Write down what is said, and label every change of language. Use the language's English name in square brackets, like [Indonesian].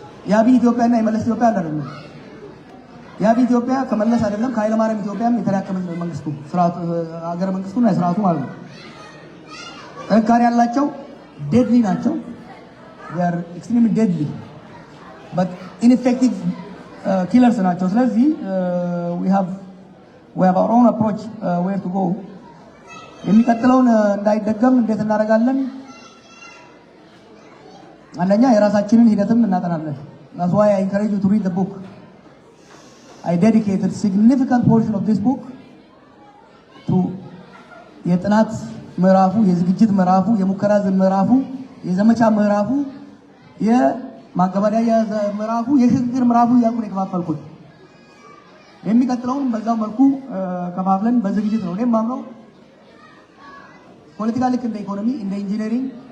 [Amharic] የአብይ ኢትዮጵያና የመለስ ኢትዮጵያ አይደለም። የአብይ ኢትዮጵያ ከመለስ አይደለም ከኃይለማርያም ኢትዮጵያም የተላከመ መንግስቱ ስርዓቱ ሀገረ መንግስቱና የስርዓቱ ማለት ነው። ጠንካራ ያላቸው ዴድሊ ናቸው። [English] they are extremely deadly but ineffective killers [Amharic] ናቸው። ስለዚህ [English] we have our own approach where to go. [Amharic] የሚቀጥለውን እንዳይደገም እንዴት እናደርጋለን? አንደኛ የራሳችንን ሂደትም እናጠናለን። [English] that's why I encourage you to read the book. I dedicated significant portion of this book to [Amharic] የጥናት ምዕራፉ፣ የዝግጅት ምዕራፉ፣ የሙከራ ምዕራፉ፣ የዘመቻ ምዕራፉ፣ የማገባደያ ምዕራፉ፣ የሽግግር ምዕራፉ እያልኩ ነው የከፋፈልኩት። የሚቀጥለውን በዛው መልኩ ከፋፍለን በዝግጅት ነው። እኔም ማምነው ፖለቲካ ልክ እንደ ኢኮኖሚ፣ እንደ ኢንጂነሪንግ፣